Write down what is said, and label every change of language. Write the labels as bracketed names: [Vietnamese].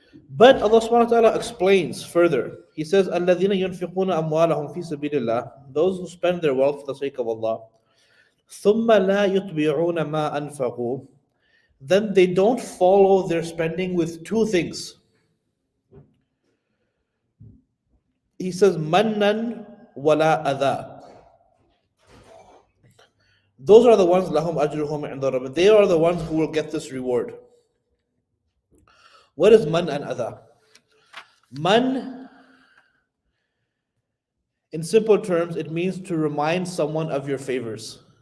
[English] But Allah subhanahu wa ta'ala explains further. He says, [Arabic] الَّذِينَ يُنْفِقُونَ أَمْوَالَهُمْ فِي سَبِيلِ اللَّهِ, [English] those who spend their wealth for the sake of Allah, [Arabic] ثُمَّ لَا يُتْبِعُونَ مَا أَنْفَقُوا, [English] then they don't follow their spending with 2 things. He says, [Arabic] مَنًّا وَلَا أَذَى. [English] Those are the ones, [Arabic] لَهُمْ أَجْرُهُمْ عِنْدَ رَبِّهِمْ, [English] they are the ones who will get this reward. What is man and adha? Man, in simple terms, it means to remind someone of your favors.